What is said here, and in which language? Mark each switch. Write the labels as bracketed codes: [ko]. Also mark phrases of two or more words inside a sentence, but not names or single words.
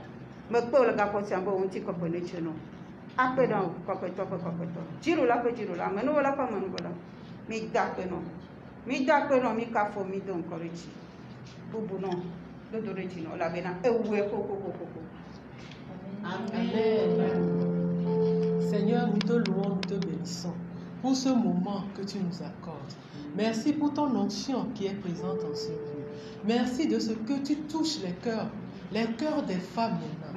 [ee] Mekpɔ le gaƒo sia me be wo ŋuti kɔkɔe ne tse no. Akpe ɖe kɔkɔetɔ ƒe kɔkɔetɔ. Dziɖula ƒe dziɖula. Amenuwɔla ƒe amenuwɔla. Mi da akpe nɔ. Mi da akpe nɔ mi kafo mi do ŋkɔ ɖe dzi. Bubu nɔ dodo ɖe dzi nɔ elabena ewue kokokokoko. Amen. [fr] Seigneur, nous te louons, nous te bénissons pour ce moment que tu nous accordes. Merci pour ton onction qui est présente en ce lieu. Merci de ce que tu touches les cœurs des femmes maintenant.